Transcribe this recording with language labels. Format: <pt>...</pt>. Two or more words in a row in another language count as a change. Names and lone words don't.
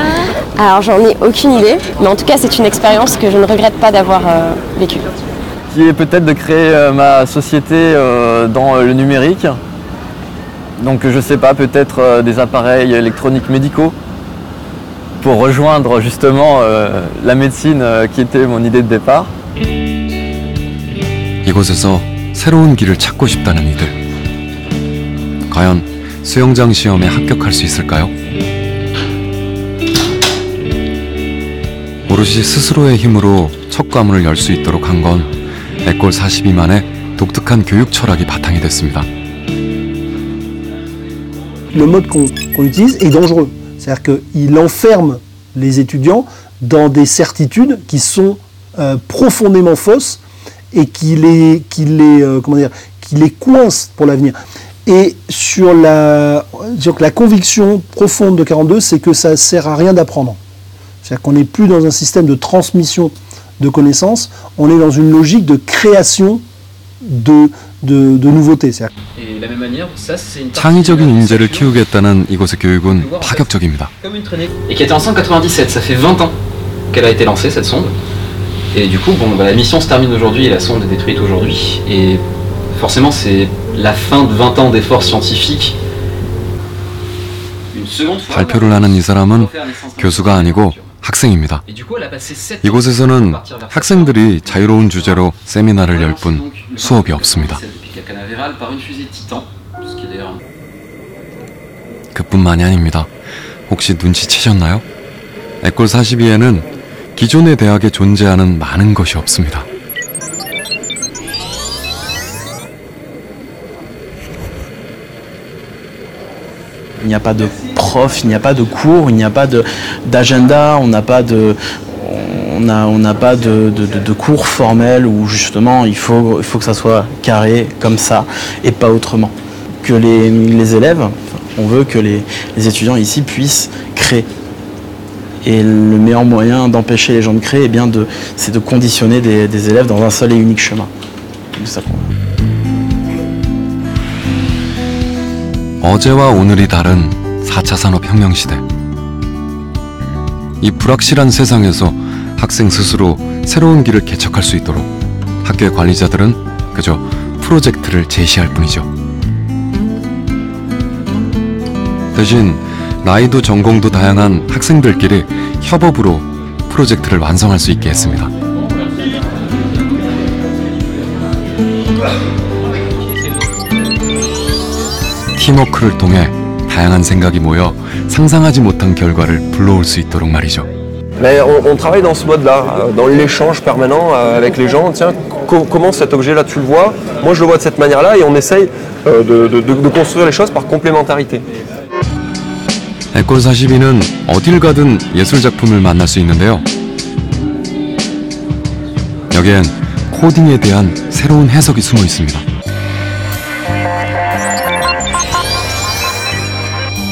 <fr>Alors, j'en ai aucune idée, mais en tout cas, c'est une expérience que je ne regrette pas d'avoir vécue. Qui est peut-être de créer ma société dans le numérique. Donc je sais pas, peut-être des appareils électroniques médicaux pour rejoindre justement la médecine qui était mon idée de départ.</fr> <ko>이곳에서 새로운 길을 찾고 싶다는 이들. 과연 수영장 시험에 합격할 수 있을까요? 오롯이 스스로의 힘으로 첫 과문을 열 수 있도록 한 건 에콜 42만의 독특한 교육 철학이 바탕이 됐습니다.</ko> <fr>Le mode qu'on utilise est dangereux. C'est-à-dire qu'il enferme les étudiants dans des certitudes qui sont profondément fausses et qui les coince pour l'avenir. Et sur la conviction profonde de 42, c'est que ça ne sert à rien d'apprendre. C'est-à-dire qu'on n'est plus dans un système de transmission de connaissances, on est dans une logique de création de nouveautés. Et de la même manière, ça c'est une</fr> <ko>창의적인 인재를 키우겠다는 이곳의 교육은 파격적입니다.</ko> <fr>Et qui était en 1997, ça fait 20 ans qu'elle a été lancée cette sonde. Et du coup, bon, la mission se termine aujourd'hui et la sonde est détruite aujourd'hui. Et forcément, c'est la fin de 20 ans d'efforts scientifiques. Une seconde fois.</fr> <ko>발표를 하는 이 사람은 교수가 아니고 학생입니다. 이곳에서는 학생들이 자유로운 주제로 세미나를 열 뿐 수업이 없습니다. 그뿐만이 아닙니다. 혹시 눈치채셨나요? 에콜 42에는 기존의 대학에 존재하는 많은 것이 없습니다.</ko> <fr>Il n'y a pas de prof, il n'y a pas de cours, il n'y a pas d'agenda, on n'a pas de cours formels où justement il faut que ça soit carré comme ça et pas autrement. Que les élèves, on veut que les étudiants ici puissent créer. Et le meilleur moyen d'empêcher les gens de créer, c'est de conditionner des élèves dans un seul et unique chemin. C'est ça qu'on veut.</fr> <ko>어제와 오늘이 다른 4차 산업혁명 시대. 이 불확실한 세상에서 학생 스스로 새로운 길을 개척할 수 있도록 학교의 관리자들은 그저 프로젝트를 제시할 뿐이죠. 대신 나이도 전공도 다양한 학생들끼리 협업으로 프로젝트를 완성할 수 있게 했습니다. 팀워크를 통해 다양한 생각이 모여 상상하지 못한 결과를 불러올 수 있도록 말이죠.</ko> <fr>Mais on travaille dans ce mode-là, dans l'échange permanent avec les gens. Tiens, comment cet objet-là tu le vois? Moi je le vois de cette manière-là et on essaye de construire les choses par complémentarité.</fr> <ko>에콜 42는 어딜 가든 예술 작품을 만날 수 있는데요. 여기엔 코딩에 대한 새로운 해석이 숨어 있습니다.</ko>